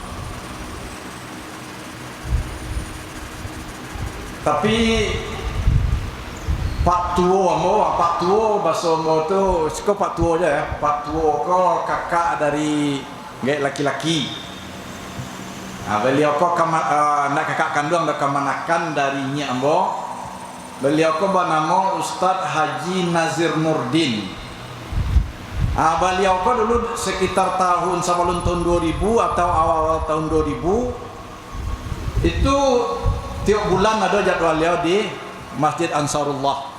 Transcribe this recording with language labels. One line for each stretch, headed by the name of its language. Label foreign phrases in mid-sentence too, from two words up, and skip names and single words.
Minangkabau: Tapi Pak Tuo ambo, Pak Tuo bahasa ambo tu, siko Pak Tuo aja ya. Pak Tuo ko kakak dari gak laki-laki. Beliau ko nak kakak kandung dan kemanakan darinya ambo. Beliau ko bernama Ustadz Haji Nazir Nurdin.
Indonesian: Beliau ko dulu sekitar tahun sebelum tahun 2000 atau awal tahun 2000 itu tiap bulan ada jadwal beliau di Masjid Ansarullah.